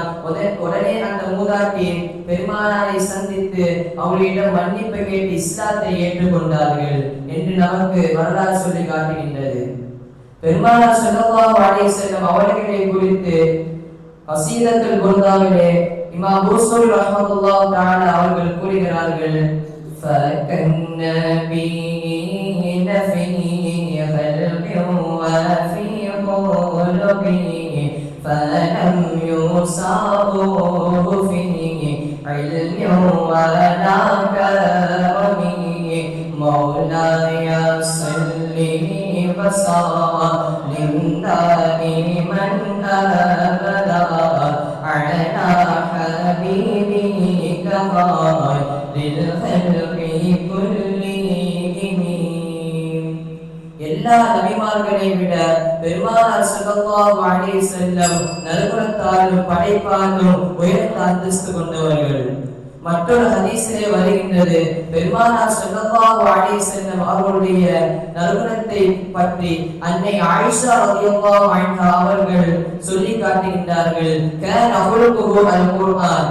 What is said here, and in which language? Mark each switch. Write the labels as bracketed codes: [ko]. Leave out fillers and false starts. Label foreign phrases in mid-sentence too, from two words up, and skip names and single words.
[ta] உடனே அந்த மூதாட்டி பெருமானாரை சந்தித்து அவர்களிடம் மன்னிப்பு கேட்டு இஸ்லாத்தை ஏற்றுக்கொண்டார்கள் என்று நமக்கு வரலாறு சொல்லி காட்டுகின்றது. பெருமானார் [ar] صلى الله عليه وسلم [ta] அவர்களை குறித்து கஸீதத்துல் புர்தாவிலே இமாம் பூஸூரி [ar] رحمة الله تعالى [ta] அவர்கள் கூறுகிறார்கள், [ar] فَكَنَّبِيِّينَ فِي خَلْقٍ وَفِي خُلُقٍ فَلَمْ يُسَاوُهُ فِي عِلْمٍ وَلَا كَرَمٍ مولاي صل وسلم دائما أبدا على حبيبك خير الخلق كلهم. [ta] எல்லா நபிமார்களை விட பெருமானார் [ar] صلى الله عليه وسلم [ta] நற்குணத்தாலும் படைப்பாலும் உயர்ந்த அந்தஸ்து கொண்டவர்கள். மற்றொரு ஹதீஸிலே வருகின்றது, பெருமானார் [ar] صلى الله عليه وسلم [ta] அவர்களுடைய நற்குணத்தை பற்றி அன்னை ஆயிஷா [ar] رضي الله عنها [ta] அவர்கள் சொல்லி காட்டுகின்றார்கள், [ar] كان خلقه القرآن.